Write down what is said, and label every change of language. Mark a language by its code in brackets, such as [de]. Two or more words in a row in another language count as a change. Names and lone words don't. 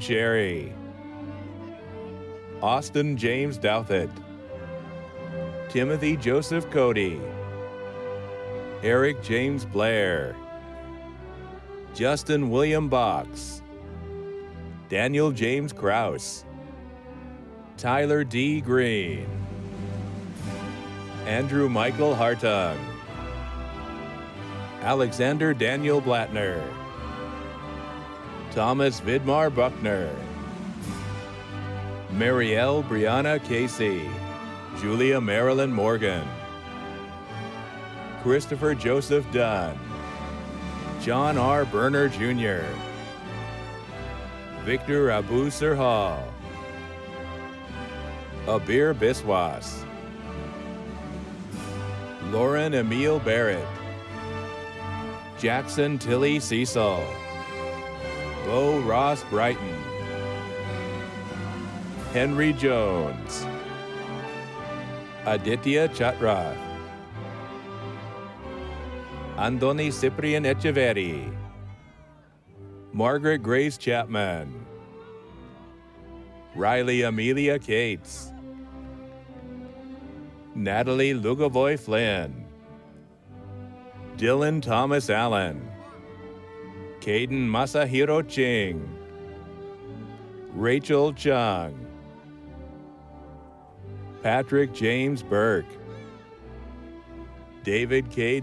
[en] Cherry, Austin James Douthit, Timothy Joseph Cody, Eric James Blair, Justin William Box, Daniel James Krause, Tyler D. Green, Andrew Michael Hartung, Alexander Daniel Blattner, Thomas Vidmar Buckner, Marielle Brianna Casey, Julia Marilyn Morgan, Christopher Joseph Dunn, John R. Berner Jr., Victor Abu Sirhal, Abir Biswas, Lauren Emile Barrett, Jackson Tilly Cecil, Bo Ross Brighton, Henry Jones, Aditya Chatra, Andoni Cyprian Echeverri, Margaret Grace Chapman, Riley Amelia Cates, Natalie Lugavoy Flynn, Dylan Thomas Allen, Caden Masahiro Ching, Rachel Chung, Patrick James Burke, David K.